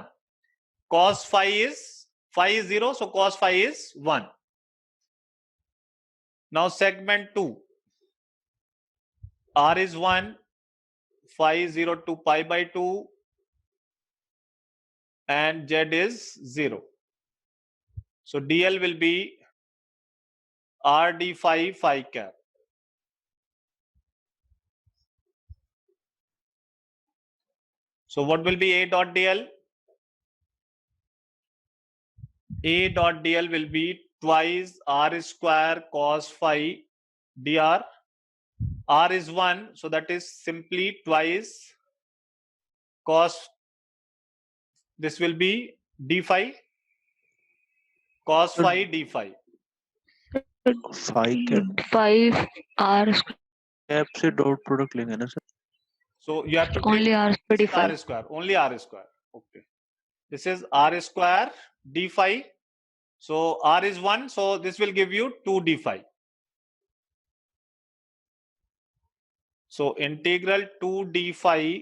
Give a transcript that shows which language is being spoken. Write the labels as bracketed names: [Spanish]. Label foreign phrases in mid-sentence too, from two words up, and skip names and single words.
[English] Cos phi is 0, so cos phi is 1. Now segment 2. R is 1, phi is 0 to pi by 2 and Z is 0. So DL will be R d phi phi cap. So what will be A dot dl? A dot dl will be twice r square cos phi dr. R is 1, so that is simply twice cos. This will be d phi cos phi d phi. phi cap 5r square. [Hindi] cap से [English] dot product [Hindi] लेंगे ना सर. [English] So you have to Only take r square this is d5. r square, only r square. Okay. This is r square d phi. So r is 1, so this will give you 2 d phi. So integral 2 d phi.